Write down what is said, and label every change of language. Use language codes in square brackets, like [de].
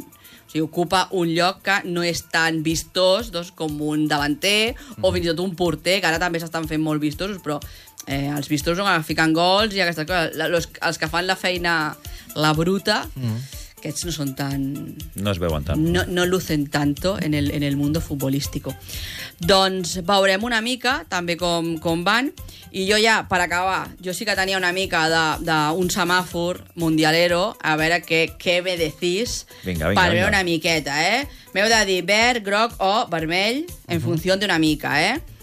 [ca] O sigui, ocupa un lloc que no és tan vistós, doncs, com un davanter, o fins i tot un porter, que ara també s'estan fent molt vistosos, però Els vistosos van ficant gols i aquestes coses. Els que fan la feina, la bruta, aquests no són tan... No es veuen tant. [es] No lucen tanto en el mundo futbolístico. [ca] Doncs veurem una mica també com van. I jo ja, per acabar, jo sí que tenia una mica d'un semàfor mundialero, a veure què me decís. Vinga, per veure una miqueta, eh? M'heu de dir verd, groc o vermell, en funció d'una mica, eh?